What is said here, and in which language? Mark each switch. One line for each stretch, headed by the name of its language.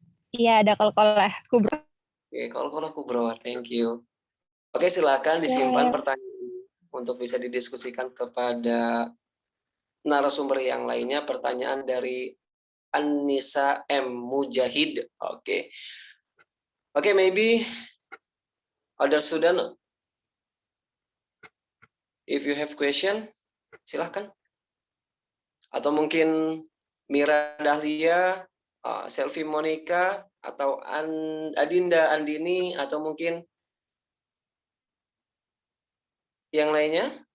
Indonesian: Iya, ada kol-kolah. Kubro. Oke, kol-kolah kubro,
English: thank you.
Indonesian: Oke, silakan disimpan pertanyaan untuk bisa didiskusikan kepada narasumber yang lainnya. Pertanyaan dari Anissa M. Mujahid. Oke.
English: Oke, maybe other student, if you have question, silahkan.
Indonesian: Atau mungkin Mira Dahlia, Selvi Monica, atau Adinda Andini, atau mungkin yang lainnya.